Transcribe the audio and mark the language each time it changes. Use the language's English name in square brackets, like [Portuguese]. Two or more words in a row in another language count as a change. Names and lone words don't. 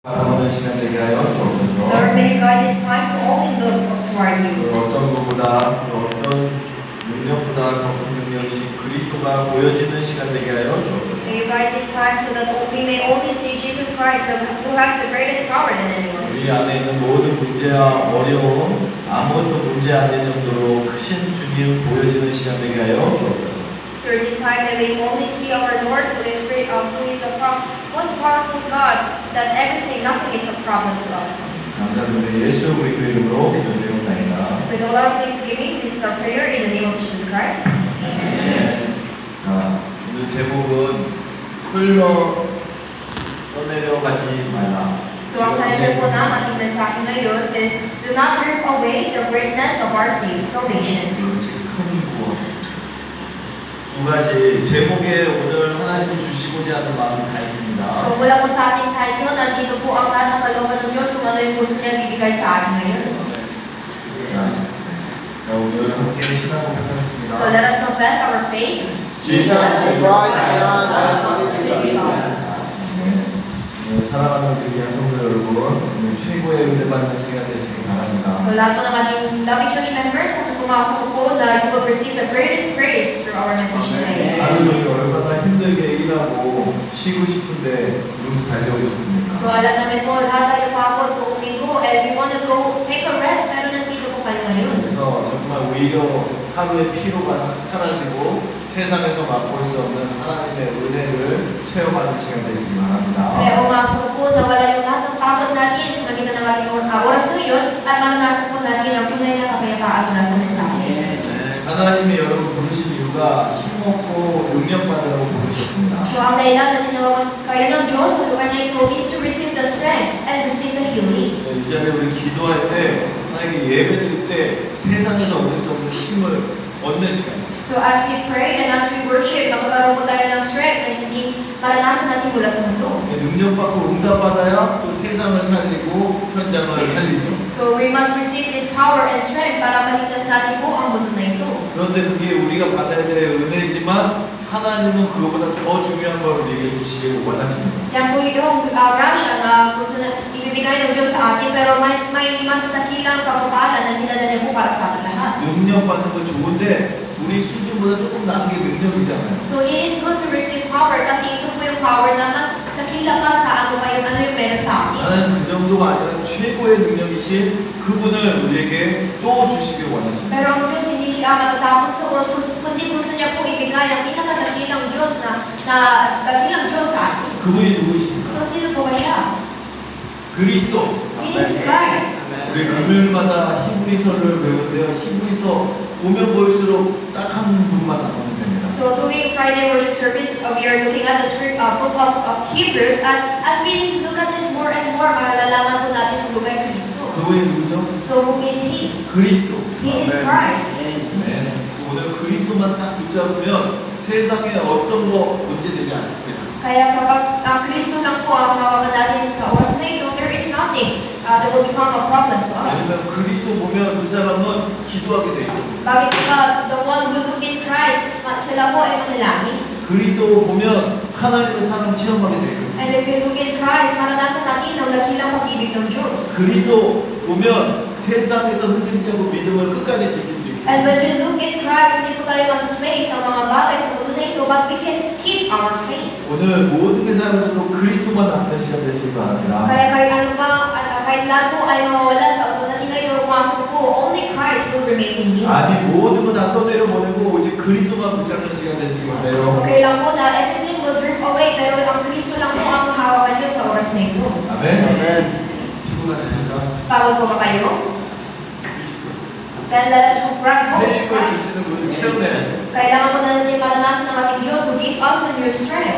[Korean] 바라보는 시간 되게 하여 주옵소서. [English] Lord, may you guide this time to only look to our you. [Korean] 어떤 것보다 또 어떤 능력보다 더 큰 능력이신 그리스도가 보여지는 시간 되게 하여 주옵소서. [English] May you guide this time so that we may only see Jesus Christ, who has the greatest power than anyone. [Korean] 우리 안에 있는 모든 문제와 어려움, 아무것도 문제 아닐 정도로 크신 주님 보여지는 시간 되게 하여 주옵소서. [English] Through this time, may we only see our Lord, who is great, who is the most powerful God, that nothing is a problem to us. [Korean] 감사드립니다. 예수 그리스도 이름으로 기도드리옵나이다. [English] With all our thanksgiving, this is our prayer in the name of Jesus Christ. [Korean] 자, 오늘 제목은 떠내려가지 말라. [Filipino] So ang title po ng ating mensahe ngayon is [English] Do not drift away the greatness of our salvation. [Korean] 이것이 큰 구원. 두 가지 제목에 오늘 하나님이 주시고자 하는 마음이 다 있습니다. [Filipino] So mula po sa ating title, nandito po ang lahat ng kalooban ng Diyos kung ano yung gusto niya bibigay sa atin ngayon. [Korean] 자, 오늘 함께 신앙 고백하겠습니다. [English] So let us confess our faith. Jesus is Lord, the Son of the living God. [Korean] 사랑하는 우리 성도 여러분, 오늘 최고의 은혜 받는 시간 되시기 바랍니다. [Filipino] So lahat po ng ating [English] loving church members, [Filipino] ang pumasok po na [English] you will receive the greatest grace through our message today. [Korean] 하루 종일 얼마나 힘들게 일하고 쉬고 싶은데 눈 달려오셨습니까? [Filipino] So alam namin po, lahat tayo pagod po umigo [English] and we want to go take a rest, [Filipino] pero nandito po kayo ngayon. [Korean] 그래서 정말 오히려 하루의 피로가 사라지고 세상에서 맛볼 수 없는 하나님의 은혜를 체험하는 시간 되시기 바랍니다. [Filipino] Kaya umasok po na wala yung lahat ng pagod natin sa magitan ng ating oras ngayon at maranasan po natin ang tunay na kapayapaan mula sa mensahe. [Korean] 하나님이 여러분 부르신 이유가 힘없고 능력받으라고 부르셨습니다. [Filipino] So ang dahilan na tinawagan kayo ng Diyos sa lugar na ito is [English] to receive the strength and receive the healing. [Korean] 이 자리에 우리 기도할 때 하나님께 예배드릴 때 세상에서 얻을 수 없는 힘을 얻는 시간입니다. [English] So as we pray and as we worship, [Filipino] magkakaroon po tayo ng strength na hindi maranasan natin mula sa mundo. [Korean] 능력받고 응답받아야 또 세상을 살리고 현장을 살리죠. [English] So we must receive this power and strength [Filipino] para maligtas natin po ang mundo na ito. [Korean] 그런데 그게 우리가 받아야 될 은혜지만 하나님은 그거보다 더 중요한 걸 우리에게 주시길 원하십니다. [Filipino] Yan po yung grasya na gusto na ibibigay ng Diyos sa atin, pero may mas dakilang pagpapala na dinadala niya po para sa atin lahat. [Korean] 능력받는 건 좋은데 우리 수준보다 조금 나은 게 능력이잖아요. [English] So it is good to receive power [Filipino] kasi ito po yung power na mas dakila pa sa ano yung meron sa atin. [Korean] 하나님 그 정도가 아니라 최고의 능력이신 그분을 우리에게 또 주시길 원하십니다. [Filipino] Pero ang Diyos hindi siya matatapos doon, kundi gusto niya po ibigay ang pinakadakilang Diyos na dakilang Diyos sa atin. [Korean] 그분이 누구십니까? [Filipino] So sino po ba siya? [Korean] 그리스도. [English] He is Christ. [Korean] 우리 금요일마다 히브리서를 배우는데요. 히브리서 보면 볼수록 딱 한 분만 나오면 됩니다. [English] So doing Friday worship service, we are looking at the book of Hebrews, and as we look at this more and more, [Filipino] malalaman po natin ang lugar ni Kristo. [Korean] 그분이 누구죠? [English] So who is He? [Korean] 그리스도. [English] He is Christ. [Korean] 네. 오늘 그리스도만 딱 붙잡으면 세상에 어떤 거 문제되지 않습니다. [Filipino] Kaya kapag ang Kristo lang po ang hawakan natin sa oras na ito, [English] there is nothing that will become a problem to us. [Korean] 왜냐면 그리스도 보면 그 사람은 기도하게 돼 있거든요. [English] Bakit the one who look in Christ, [Filipino] sila po ay manalangin. [Korean] 그리스도 보면 하나님의 사랑 체험하게 돼 있거든요. [English] And if you look in Christ, [Filipino] maranasan natin ang dakilang pag-ibig ng Diyos. [Korean] 그리스도 보면 세상에서 흔들리지 않고 믿음을 끝까지 지킬 수 있고. [English] And when we look in Christ, [Filipino] hindi po tayo masasway sa mga bagay sa mundo na ito, [English] but we can keep our faith. [Korean] 오늘 모든 게 사람들도 그리스도만 남는 시간 되시기 바랍니다. [Filipino] Kaya kahit lahat po ay mawawala sa mundo na ngayon, pumasok po, [English] only Christ will remain in you. [Korean] 아니 모든 거 다 떠내려 보내고 오직 그리스도만 붙잡는 시간 되시기 바래요. [Filipino] Okay lang po na [English] everything will drift away, [Filipino] pero ang Kristo lang po ang hawakan niyo sa oras na ito. [Korean] 아멘. 아멘. 피곤하십니까? [Filipino] Pagod po ba kayo? [English] Then let us grab hold of [Korean] 내식을 [English] Christ. [Korean] 주시는 분을 체험해야 돼요. [Filipino] Kailangan po na natin maranasan ng ating Diyos [English] who give us a new strength.